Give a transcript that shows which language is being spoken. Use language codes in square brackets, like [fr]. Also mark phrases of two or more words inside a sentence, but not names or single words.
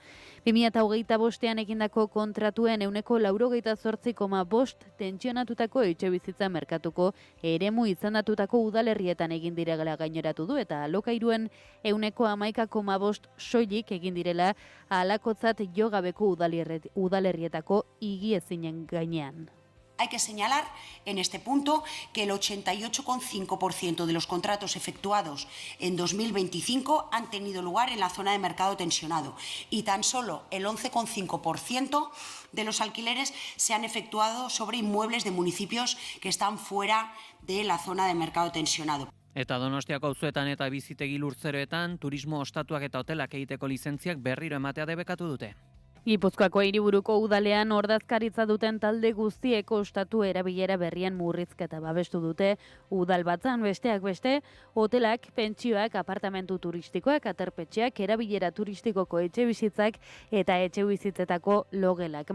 [eu] 2025ean egindako kontratuen 98,5% tentsionatutako etxebizitza merkatuko eremu izendatutako udalerrietan egin direla gaineratu du, eta alokairuen 11,5% soilik egin direla halakotzat jo gabeko udalerrietako higiezinen gainean. [es] Hay que señalar en este punto que el 88,5% de los contratos efectuados en 2025 han tenido lugar en la zona de mercado tensionado y tan solo el 11,5% de los alquileres se han efectuado sobre inmuebles de municipios que están fuera de la zona de mercado tensionado. [eu] Eta Donostiako auzoetan eta bizitegi lurtzeroetan turismo ostatuak eta hotelak egiteko lizentziak berriro ematea debekatu dute. Gipuzkoako hiriburuko udalean ordezkaritza duten talde guztiek ostatu erabilera berrien murrizketa babestu dute. Udalbatzan besteak beste, hotelak, pentsioak, apartamentu turistikoak, aterpetxeak, erabilera turistikoko etxebizitzak eta etxebizitzetako logelak.